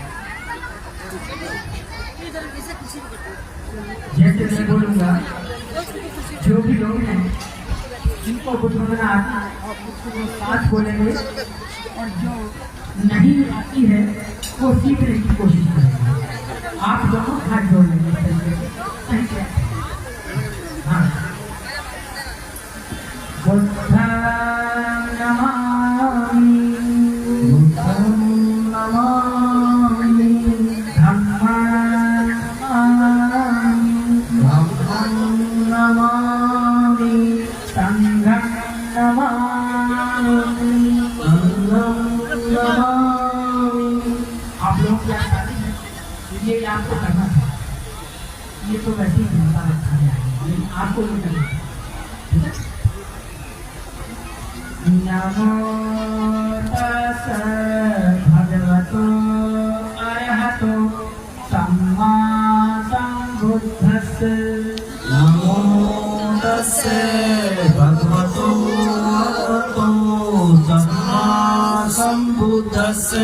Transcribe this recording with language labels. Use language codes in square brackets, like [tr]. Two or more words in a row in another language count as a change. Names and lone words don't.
[hi] जैसे मैं बोलूंगा, जो भी लोग हैं जिनको बुद्ध वंदना आती है वो साथ बोलेंगे, और जो नहीं आती है वो सीखने की कोशिश करेंगे। आप दोनों हाथ जोड़ लेंगे। हाँ, [pi] बुद्धं नमामि, बुद्धं नमामि, धम्मं नमामि, धम्मं नमामि, संघं नमामि, संघं नमामि। [hi] आप लोग क्या चाहते हैं? ये आपको करना था, ये तो वैसे ही बनता रखा है, लेकिन आपको नहीं करना है। [pi] नमो तस्सै भगवतो अरहतो सम्मा सम्बुद्धस्सै। नमो तस्सै भगवतो अरहतो सम्मा सम्बुद्धस्सै।